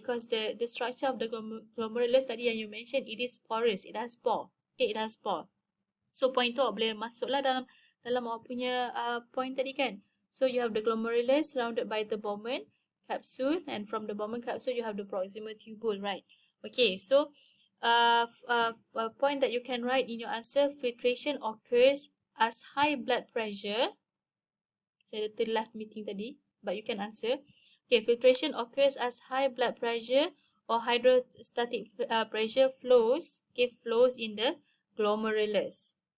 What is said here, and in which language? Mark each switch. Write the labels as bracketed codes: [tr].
[en] Because the structure of the glomerulus tadi yang you mentioned, it is porous, it has pore. Okay, it has pore. [ms] So point tu boleh masuklah dalam awak punya point tadi kan. [en] So you have the glomerulus surrounded by the Bowman capsule, and from the Bowman capsule you have the proximal tubule, right? Okay, so a point that you can write in your answer, filtration occurs as high blood pressure. Saya terleft meeting tadi, but you can answer. Okay, filtration occurs as high blood pressure or hydrostatic pressure flows in the glomerulus.